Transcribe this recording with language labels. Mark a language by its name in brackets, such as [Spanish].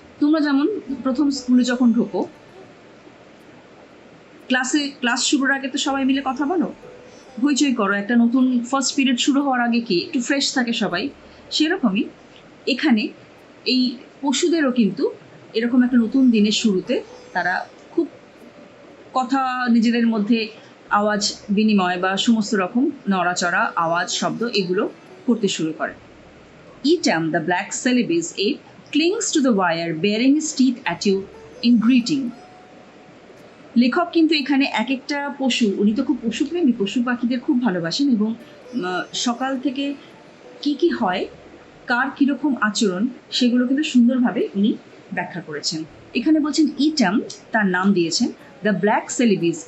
[Bangla] তোমরা যেমন প্রথম স্কুলে যখন ঢোকো, ক্লাস শুরুর আগে তো সবাই মিলে কথা বলো, হইচই করো, একটা নতুন ফার্স্ট পিরিয়ড শুরু হওয়ার আগে কি একটু ফ্রেশ থাকে সবাই, সেরকমই এখানে এই পশুদেরও কিন্তু এরকম একটা নতুন দিনের শুরুতে তারা খুব কথা নিজেদের মধ্যে আওয়াজ বিনিময় বা সমস্ত রকম নড়াচড়া আওয়াজ শব্দ এগুলো করতে শুরু করে। [English] Etam, the black celebes ape, clings to the wire, baring his teeth at you in greeting. [Bangla] লেখক কিন্তু এখানে এক একটা পশু, উনি তো খুব পশুপ্রেমী, পশু পাখিদের খুব ভালোবাসেন এবং সকাল থেকে কি হয়, কার কীরকম আচরণ, সেগুলো কিন্তু সুন্দরভাবে উনি ব্যাখ্যা করেছেন। এখানে বলছেন ইটাম, তার নাম দিয়েছেন দ্য ব্ল্যাক সেলিবিস।